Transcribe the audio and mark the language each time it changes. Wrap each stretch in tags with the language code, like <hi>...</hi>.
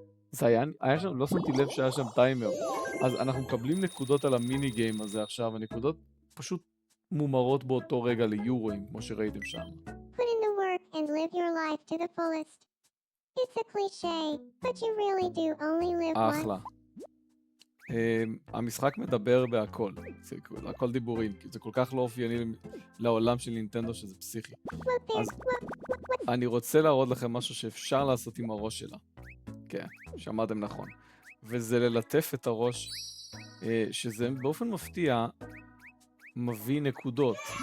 <he>זה היה שם, לא שמתי לב שהיה שם טיימר. אז אנחנו מקבלים נקודות על המיני גיים הזה עכשיו, הנקודות פשוט מומרות באותו רגע ליורואים, כמו שראיתם שם.</he> <en>Put in the work and live your life to the fullest. It's a cliché, but you really do only live once.</en> <he>אחלה. המשחק מדבר בהכל, זה הכל דיבורים, כי זה כל כך לא אופייני לעולם של נינטנדו שזה פסיכי. אז אני רוצה להראות לכם משהו שאפשר לעשות עם הראש שלה. כן, שמעתם נכון. וזה ללטף את הראש, שזה באופן מפתיע מביא נקודות.</he>